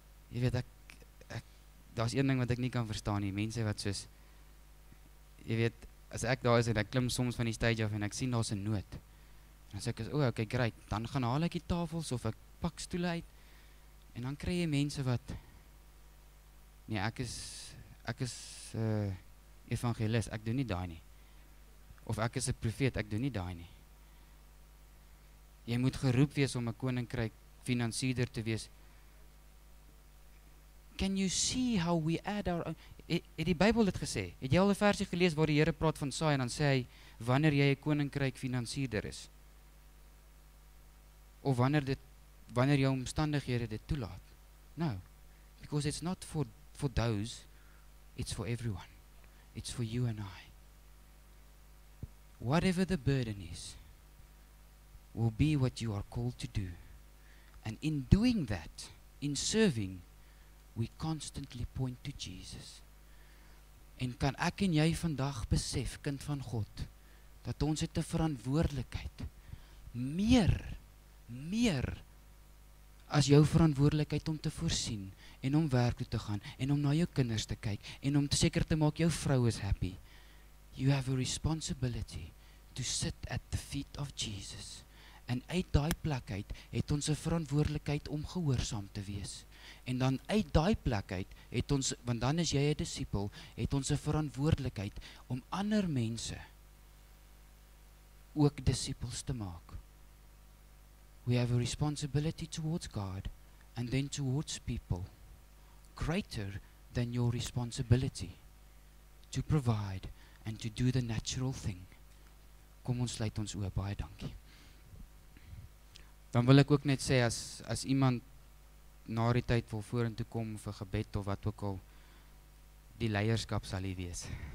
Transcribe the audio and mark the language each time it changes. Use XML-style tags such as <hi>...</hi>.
<af>Jy weet, daar's een ding wat ek nie kan verstaan nie, mense wat soos, jy weet, as ek daar is en ek klim soms van die stage af en ek sien daar's 'n noot, dan sê ek, okay, great, dan gaan haal ek die tafels of ek pak stoele uit, en dan kry jy mense wat, nee, ek is evangelis, ek doen nie daai nie. Of ek is 'n profeet, ek doen nie daai nie. Jy moet geroep wees om 'n koninkryk finansierder te wees.</af> <en>Can you see how we add our own?</en> <af>Het die Bybel dit gesê? Het jy al 'n versie gelees waar die Here praat van saai en dan sê hy, wanneer jy 'n koninkryk finansierder is? Of wanneer jou omstandighede dit toelaat?</af> <en>No, because it's not for those, it's for everyone. It's for you and I. Whatever the burden is, will be what you are called to do. And in doing that, in serving, we constantly point to Jesus.</en> <af>En kan ek en jy vandag besef, kind van God, dat ons het 'n verantwoordelikheid, meer as jou verantwoordelikheid om te voorsien, en om werk toe te gaan, en om na jou kinders te kyk, en om seker te maak jou vrou is happy.</af> <en>You have a responsibility to sit at the feet of Jesus.</en> <af>En uit daai plek uit, het ons 'n verantwoordelikheid om gehoorsaam te wees. En dan uit daai plek uit, het ons, want dan is jy 'n disipel, het ons 'n verantwoordelikheid om ander mense ook disipels te maak.</af> <en>We have a responsibility towards God and then towards people, greater than your responsibility to provide and to do the natural thing.</en> <af>Kom ons sluit ons oë, baie dankie. Dan wil ek ook net sê, as iemand na die tyd wil vorentoe kom vir gebed of wat ook al, die leierskap sal hier wees.</af>